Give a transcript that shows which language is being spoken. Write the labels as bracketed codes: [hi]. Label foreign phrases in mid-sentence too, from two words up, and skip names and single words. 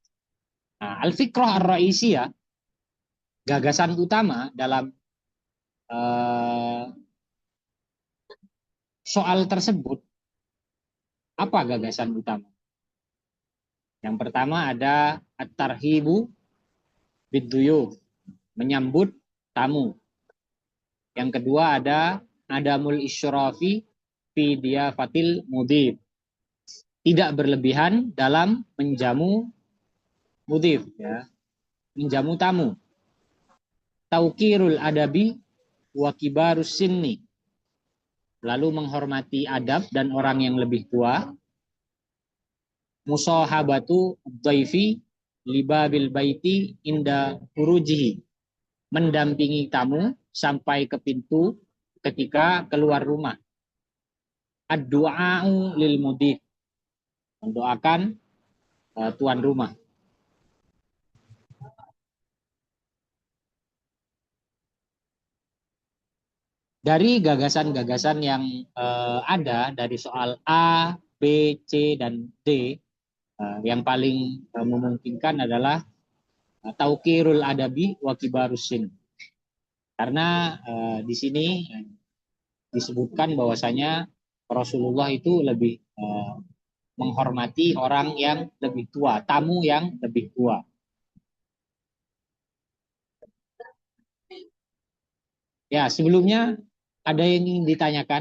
[id] Nah, [ar] الفكرة الرئيسية, [id] gagasan utama dalam soal tersebut, apa gagasan utama? Yang pertama ada [ar] الترحيب بالضيوف, [id] menyambut tamu. Yang kedua ada [ar] عدم الإسراف في ضيافة المضيف, [id] tidak berlebihan dalam menjamu mudhif, ya, menjamu tamu. [ar] توقير الأدب وكبار السن, [id] lalu menghormati adab dan orang yang lebih tua. [ar] مصاحبة الضيف لباب البيت عند خروجه, [id] mendampingi tamu sampai ke pintu ketika keluar rumah. [ar] الدعاء للمضيف, [id] mendoakan tuan rumah. Dari gagasan-gagasan yang ada dari soal A, B, C, dan D, Yang paling memungkinkan adalah [ar] توقير الأدب وكبار السن. [id] Karena di sini disebutkan bahwasanya Rasulullah itu lebih menghormati orang yang lebih tua, tamu yang lebih tua. Ya, sebelumnya ada yang ingin ditanyakan?